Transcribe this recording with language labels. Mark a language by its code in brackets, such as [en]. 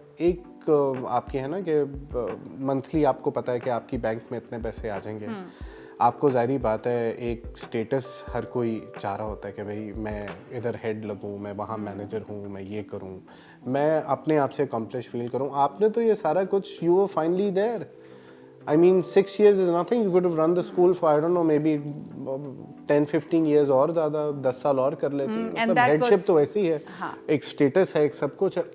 [ur] ایک آپ کے ہے نا کہ منتھلی آپ کو پتا ہے کہ آپ کی بینک میں اتنے پیسے آ جائیں گے. آپ کو ظاہری بات ہے ایک اسٹیٹس ہر کوئی چاہ رہا ہوتا ہے کہ بھائی میں ادھر ہیڈ لگوں, میں وہاں مینیجر ہوں, میں یہ کروں, میں اپنے آپ سے اکمپلش فیل کروں. آپ نے تو یہ سارا کچھ, [en] You were finally there. I mean 6 years is nothing. You could have run the school for I don't know maybe 10-15 years [ur] اور زیادہ, 10 سال اور کر لیتی. مطلب ہیڈ شپ تو ایسی ہے, ایک اسٹیٹس ہے, ایک سب کچھ ہے.